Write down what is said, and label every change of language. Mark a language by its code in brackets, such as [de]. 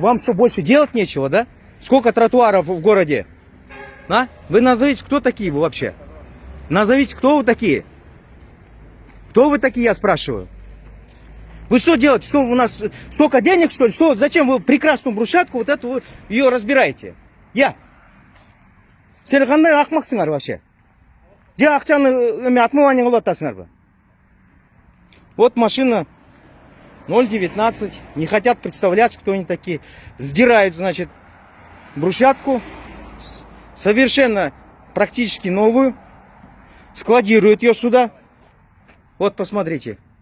[ru] Вам что, больше делать нечего, да? Сколько тротуаров в городе? А? Вы назовите, кто такие вы вообще? Назовите, кто вы такие? Кто вы такие, я спрашиваю? Вы что делаете? Что у нас столько денег, что ли? Что, зачем вы прекрасную брусчатку, вот эту, ее разбираете? Я. [kk] Сен қандай ақмақсыңар [ru] вообще? [kk] Же ақшаны [ru] отмывание [kk] қылып атасыңар ба? [ru] Вот машина 0,19. Не хотят представляться, кто они такие. Сдирают, значит, брусчатку. Совершенно практически новую. Складируют ее сюда. Вот, посмотрите.